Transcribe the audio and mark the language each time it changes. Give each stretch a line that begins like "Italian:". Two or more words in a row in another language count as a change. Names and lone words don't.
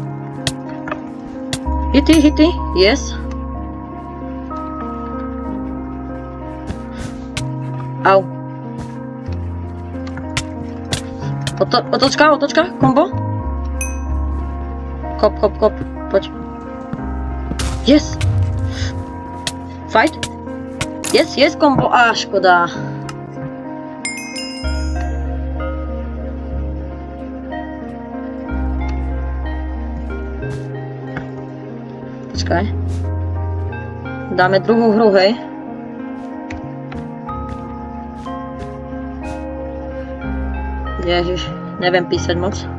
Slovak: Hity, yes. Au. Otočka, kombo. Kop, poď.
English: Yes. Fight. Yes,
Slovak: kombo. Á, škoda. Počkaj. Dáme druhú hru, hej. Ježiš, neviem písať moc.